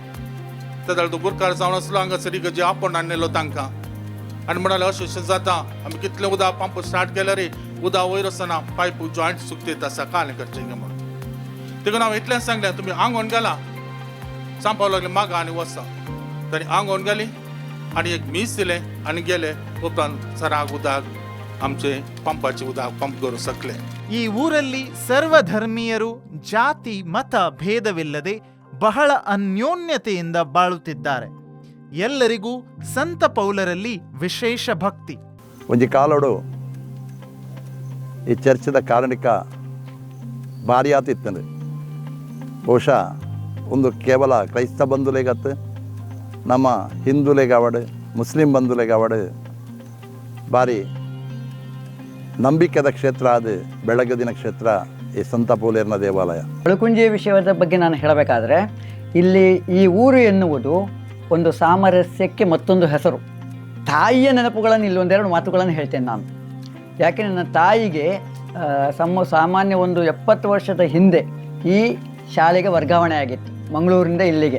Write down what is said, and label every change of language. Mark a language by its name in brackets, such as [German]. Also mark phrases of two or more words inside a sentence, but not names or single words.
[Konkani] त्या जाल्यार तो गुरकार जावन आसलो हांगासर इगर्जे आपण हाडलेलो तांकां आनी म्हणाले अशें जाता आमी कितलें उदक [English] pump start [Konkani] केल्यार रे उदक वयर आसतना [English] pipe joint [Konkani] सुकते आसा कालें करचें म्हणून. देखून हांव इतलेंच सांगलें तुमी आंगण गेला सांव पावलो लागलें मागा आनी वचा. तांणी आंगण गेली आनी एक मीस दिलें आनी गेले. उपरांत सराग उदक आमचे पंपाचे उदक पंप करून सकले. [Kannada] ಈ ಊರಲ್ಲಿ ಸರ್ವಧರ್ಮೀಯರು ಜಾತಿ ಮತ ಭೇದವಿಲ್ಲದೆ ಬಹಳ ಅನ್ಯೋನ್ಯತೆಯಿಂದ ಬಾಳುತ್ತಿದ್ದಾರೆ. ಎಲ್ಲರಿಗೂ ಸಂತ ಪೌಲರಲ್ಲಿ ವಿಶೇಷ ಭಕ್ತಿ. [Tulu] ಒಂಜಿ ಕಾಲೋಡು ಈ ಚರ್ಚದ ಕಾರಣಿಕ ಭಾರಿ ಆತಿತ್ತಂದು ಬಹುಶಃ ಒಂದು ಕೇವಲ ಕ್ರೈಸ್ತ ಬಂಧುಲೆಗತ್ತು ನಮ್ಮ ಹಿಂದೂಲೆಗಾವಡು ಮುಸ್ಲಿಂ ಬಂಧುಲೆಗಾವಡು ಭಾರಿ ನಂಬಿಕೆದ ಕ್ಷೇತ್ರ ಅದು ಬೆಳಗದಿನ ಕ್ಷೇತ್ರ ಈ ಸಂತ ಪೌಲೇರ್ನ ದೇವಾಲಯ. [Kannada] ಬಳಕುಂಜಿ ವಿಷಯದ ಬಗ್ಗೆ ನಾನು ಹೇಳಬೇಕಾದ್ರೆ ಇಲ್ಲಿ ಈ ಊರು ಎನ್ನುವುದು ಒಂದು ಸಾಮರಸ್ಯಕ್ಕೆ ಮತ್ತೊಂದು ಹೆಸರು. ತಾಯಿಯ ನೆನಪುಗಳನ್ನು ಇಲ್ಲೊಂದೆರಡು ಮಾತುಗಳನ್ನು ಹೇಳ್ತೇನೆ ನಾನು. ಯಾಕೆ ನನ್ನ ತಾಯಿಗೆ ಸಾಮಾನ್ಯ ಒಂದು 70 ವರ್ಷದ ಹಿಂದೆ ಈ ಶಾಲೆಗೆ ವರ್ಗಾವಣೆ ಆಗಿತ್ತು ಮಂಗಳೂರಿಂದ ಇಲ್ಲಿಗೆ.